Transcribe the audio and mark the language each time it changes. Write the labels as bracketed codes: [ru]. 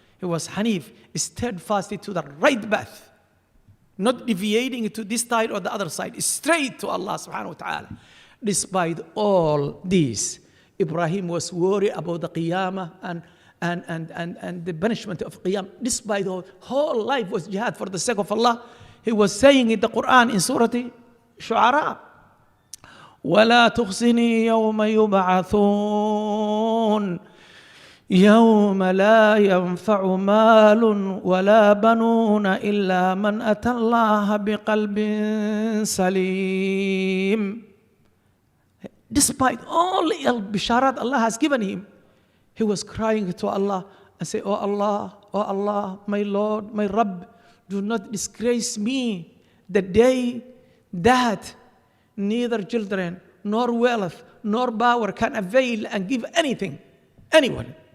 [en] He was hanif, steadfast to the right path. Not deviating to this side or the other side. Straight to Allah subhanahu wa ta'ala. Despite all this, Ibrahim was worried about the qiyamah and the punishment of qiyam. Despite the whole life was jihad for the sake of Allah. He was saying in the Quran in Surah Shu'ara, [ar] وَلَا تُخْزِنِي يَوْمَ يُبْعَثُونَ يَوْمَ لَا يَنْفَعُ مَالٌ وَلَا بَنُونَ إِلَّا مَنْ أَتَى اللَّهَ بِقَلْبٍ سَلِيمٍ. [en] Despite all the bisharat Allah has given him, he was crying to Allah and say, oh Allah, my Lord, my Rabb, do not disgrace me the day that neither children, nor wealth, nor power can avail and give anyone.